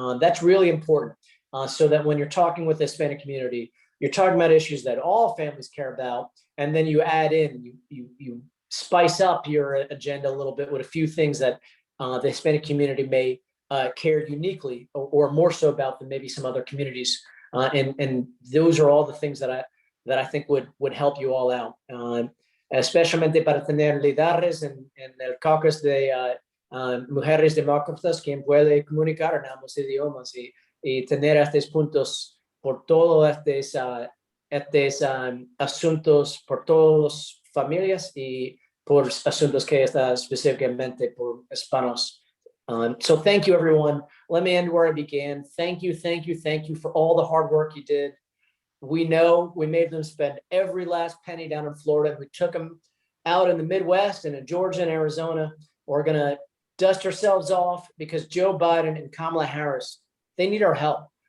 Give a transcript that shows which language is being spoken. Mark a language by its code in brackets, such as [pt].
[en] That's really important, so that when you're talking with the Hispanic community, you're talking about issues that all families care about, and then you add in, you spice up your agenda a little bit with a few things that the Hispanic community may care uniquely or more so about than maybe some other communities. And those are all the things that I think would help you all out. [es] Especialmente para tener líderes en el caucus de mujeres demócratas, quien puede comunicar en ambos idiomas y tener estos puntos por todos estos asuntos, por todas las familias y por asuntos que están específicamente por hispanos. [en] So thank you, everyone. Let me end where I began. Thank you for all the hard work you did. We know we made them spend every last penny down in Florida. We took them out in the Midwest and in Georgia and Arizona. We're going to dust ourselves off because Joe Biden and Kamala Harris, they need our help.